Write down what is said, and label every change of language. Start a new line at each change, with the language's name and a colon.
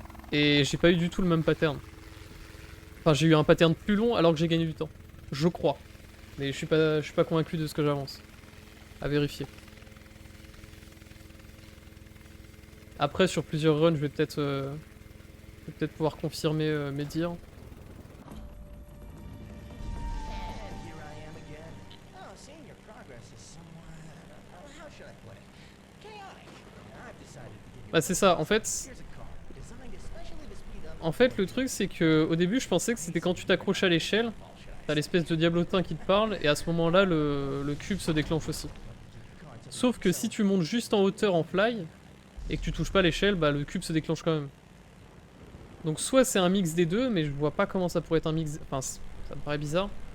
French: Et j'ai pas eu du tout le même pattern. Enfin j'ai eu un pattern plus long alors que j'ai gagné du temps. Je crois. Mais je suis pas convaincu de ce que j'avance. À vérifier. Après sur plusieurs runs je vais peut-être pouvoir confirmer mes dires.
English: And here I am again. Oh, seeing your progress is somewhat, how should I put it? Chaotic. I've decided to give you
French: Bah c'est ça, en fait...
English: here's a car designed especially to speed up.
French: En fait le truc c'est que au début je pensais que c'était quand tu t'accroches à l'échelle, t'as l'espèce de diablotin qui te parle et à ce moment là le cube se déclenche aussi. Sauf que si tu montes juste en hauteur en fly et que tu touches pas l'échelle, bah le cube se déclenche quand même. Donc soit c'est un mix des deux, mais je vois pas comment ça pourrait être un mix... Enfin ça me paraît bizarre.